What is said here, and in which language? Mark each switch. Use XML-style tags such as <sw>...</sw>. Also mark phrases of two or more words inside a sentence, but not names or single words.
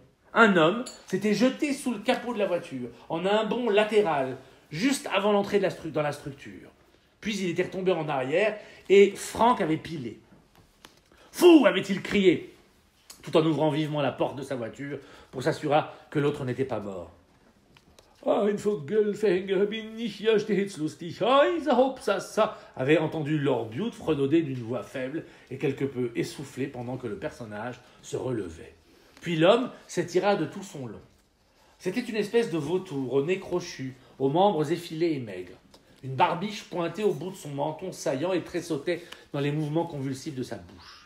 <fr>Un homme s'était jeté sous le capot de la voiture, en un bond latéral, juste avant l'entrée dans la structure. Puis il était retombé en arrière, et Franck avait pilé. « Fou !» avait-il crié, tout en ouvrant vivement la porte de sa voiture pour s'assurer que l'autre n'était pas mort.</fr> <de>« Ein Vogelfänger bin ich, ja stets lustig,</de> <fr>ça avait entendu Lord Bute fredonner d'une voix faible et quelque peu essoufflée pendant que le personnage se relevait. Puis l'homme s'étira de tout son long. C'était une espèce de vautour, au nez crochu, aux membres effilés et maigres. Une barbiche pointée au bout de son menton saillant et tressautait dans les mouvements convulsifs de sa bouche.</fr>